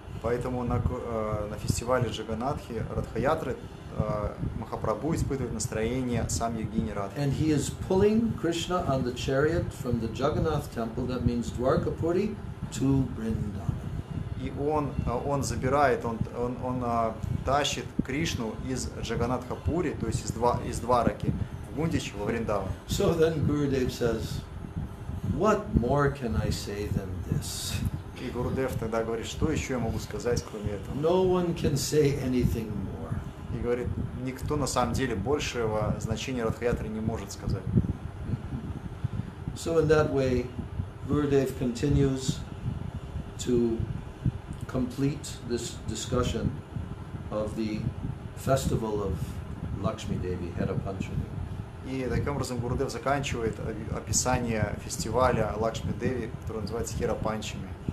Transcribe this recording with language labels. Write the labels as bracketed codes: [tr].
[ru] Поэтому на фестивале Джаганатхи, Радхаятры, Махапрабху испытывает настроение сам Йогини Радхи. [en] And he is pulling Krishna on the chariot from the Jagannath temple, that means Dwarkapuri, to Vrindavan. [ru] И он забирает, он тащит Кришну из Джаганатхапури, то есть из Двараки, в Гундич, во Вриндаван. [en] So then Gurudev says, what more can I say than this? [ru] И Гурудев тогда говорит, что еще я могу сказать, кроме этого? [en] No one can say anything more. [ru] И говорит, никто на самом деле большего значения Радхаятры не может сказать. [en] So in that way, Gurudev continues to complete this discussion of the festival of Lakshmi Devi, Hera Panchami. [ru] И таким образом Гурудев заканчивает описание фестиваля Лакшми Деви, который называется Хера Панчами.